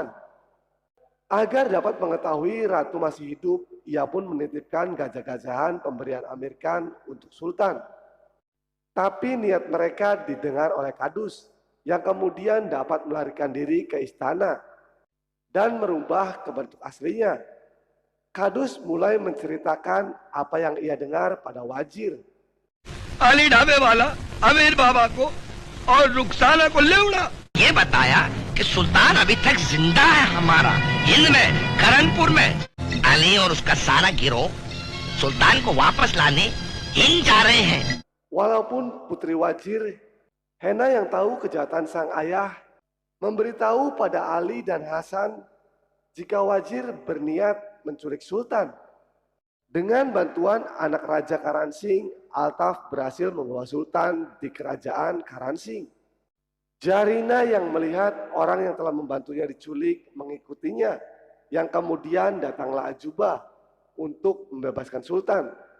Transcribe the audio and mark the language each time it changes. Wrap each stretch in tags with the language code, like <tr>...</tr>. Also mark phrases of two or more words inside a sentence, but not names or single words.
<id>Agar dapat mengetahui Ratu masih hidup, ia pun menitipkan gajah-gajahan pemberian Amir Khan untuk Sultan. Tapi niat mereka didengar oleh Kadus, yang kemudian dapat melarikan diri ke istana dan merubah ke bentuk aslinya. Kadus mulai menceritakan apa yang ia dengar pada Wazir.</id> <hi>अली ढाबे वाला अमीर बाबा को और रुखसाना को ले उड़ा। ये बताया कि सुल्तान अभी तक जिंदा है हमारा, हिंद में, करनपुर में। अली और उसका सारा गिरोह सुल्तान को वापस लाने हिंद जा रहे हैं।</hi> <id>Walaupun putri Wazir, Hena yang tahu kejahatan sang ayah, memberitahu pada Ali dan Hasan jika Wazir berniat menculik Sultan. Dengan bantuan anak Raja Karansing, Altaf berhasil membawa Sultan di kerajaan Karansing. Jarina yang melihat orang yang telah membantunya diculik mengikutinya, yang kemudian datanglah Ajuba untuk membebaskan Sultan.</id>